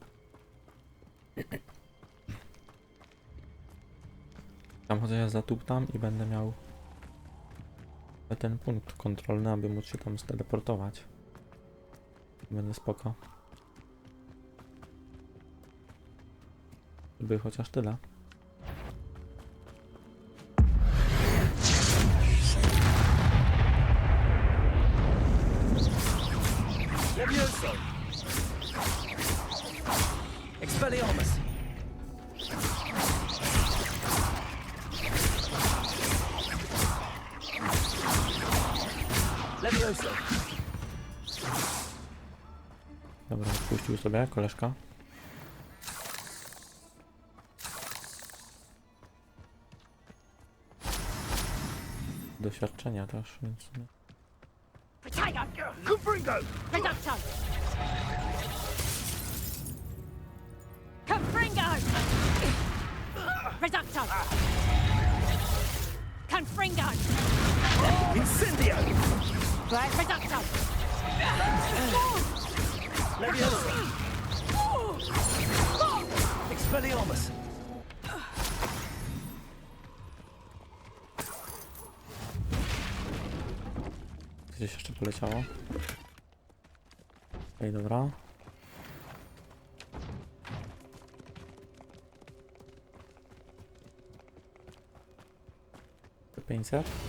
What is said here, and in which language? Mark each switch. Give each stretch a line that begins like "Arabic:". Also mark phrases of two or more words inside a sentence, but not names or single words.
Polish: Tam chociaż ja zatuptam i będę miał ten punkt kontrolny, aby móc się tam steleportować. Będę spoko. By chociaż tyle. Expelliarmus! Levioso! Dobra, odpuścił sobie koleżka. Doświadczenia też, więc... Confringo! Reducto! Confringo! Reducto! Confringo! Incendio! Reducto! Levioso! Expelliarmus! Gdzieś jeszcze poleciało. Okej, dobra. To 500.